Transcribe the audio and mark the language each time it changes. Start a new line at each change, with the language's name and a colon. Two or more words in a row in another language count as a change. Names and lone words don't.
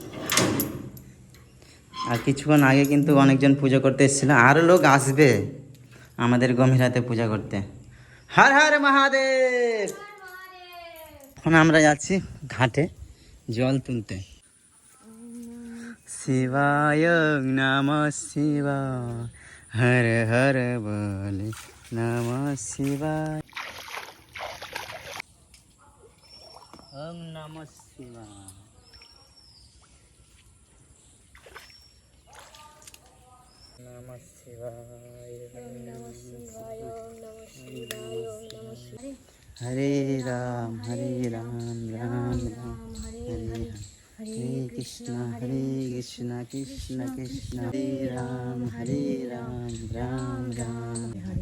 Bangla: আর কিছুক্ষণ আগে কিন্তু অনেকজন পুজো করতে এসেছিল, আরও লোক আসবে আমাদের গম্ভীরাতে পূজা করতে।
Sanskrit: হর হর মহাদেব।
Bangla: এখন আমরা যাচ্ছি ঘাটে জল তুলতে।
Sanskrit: শিবায় নমঃ শিবায়, হর হর বলে নমঃ শিবায়, ওম নমঃ শিবায়। নমঃ শিবায়, হরে রাম রাম রাম হরে হরে, হরে কৃষ্ণ কৃষ্ণ কৃষ্ণ হরে রাম রাম রাম হরে।